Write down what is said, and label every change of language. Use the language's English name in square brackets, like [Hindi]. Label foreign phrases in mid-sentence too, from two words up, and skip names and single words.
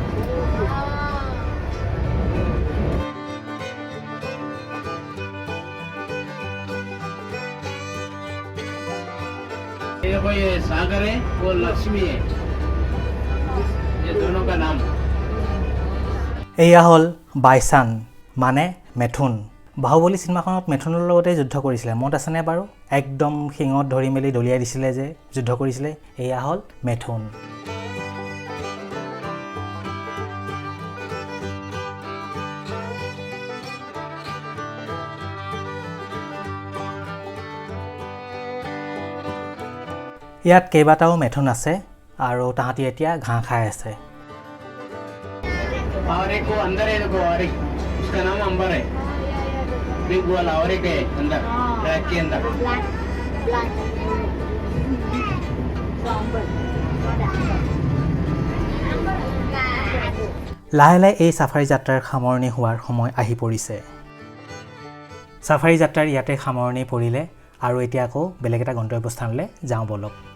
[Hindi] देखो ये सागर है वो लक्ष्मी है ये दोनों का नाम [Assamese] এয়া হ'ল বাইচান মানে মেথুন বাহুবলী চিনেমাখনত মেথুনৰ লগতে যুদ্ধ কৰিছিলে মনত আছেনে বাৰু একদম শিঙত ধৰি মেলি দলিয়াই দিছিলে যে যুদ্ধ কৰিছিলে এয়া হ'ল মেথুন ইয়াত কেইবাটাও মেথুন আছে আৰু তাহাঁতি এতিয়া ঘাঁহ খাই আছে [Hindi] और एक वो अंदर है देखो और एक उसका नाम अंबर है बिग वाला और एक है अंदर ट्रैक के अंदर [Assamese] লাহে লাহে এই সাফাৰী যাত্ৰাৰ সামৰণি হোৱাৰ সময় আহি পৰিছে সাফাৰী যাত্ৰাৰ ইয়াতে সামৰণি পৰিলে আৰু এতিয়া আকৌ বেলেগ এটা গন্তব্যস্থানলৈ যাওঁ বলক